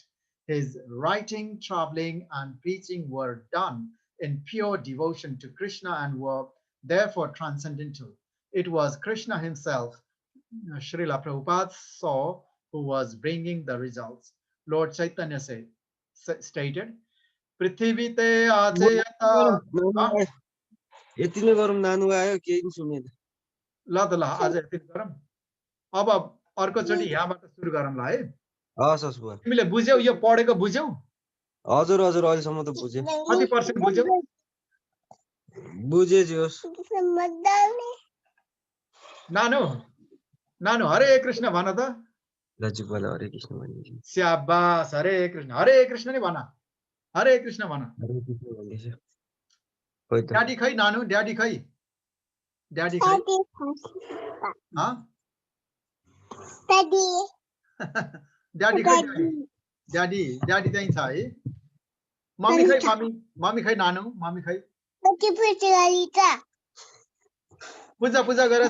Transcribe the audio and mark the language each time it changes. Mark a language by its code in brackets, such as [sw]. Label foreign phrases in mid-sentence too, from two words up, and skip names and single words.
[en] His writing, traveling, and preaching were done in pure devotion to Krishna and were therefore transcendental. It was Krishna himself, Srila Prabhupada saw, who was bringing the results. Lord Chaitanya stated, [bn] পৃথিবী তে আছে যত [ne] यति नै गरौँ नानु आयो केही पनि सुनेन ल त ल आज यति गरौँ अब अर्कोचोटि यहाँबाट सुरु गरौँ ल है हस् हस् बुवा तिमीले बुझ्यौ यो पढेको बुझ्यौ हजुर हजुर अहिलेसम्म त बुझेँ कति पर्सेन्ट बुझ्यौ बुझेँ जोस् नानु नानु हरे कृष्ण भन त लजुपाला हरे कृष्ण भनिन्छ स्याबास हरे कृष्ण नि भन हरे कृष्ण भन हरे कृष्ण भन्दैछ खोइ त ड्याडी खै नानु ड्याडी खै ड्याडी खै हाँ? ड्याडी खै ड्याडी ड्याडी चाहिँ छ है मम्मी खै मम्मी खै नानु मम्मी खै पूजा पूजा गरेछ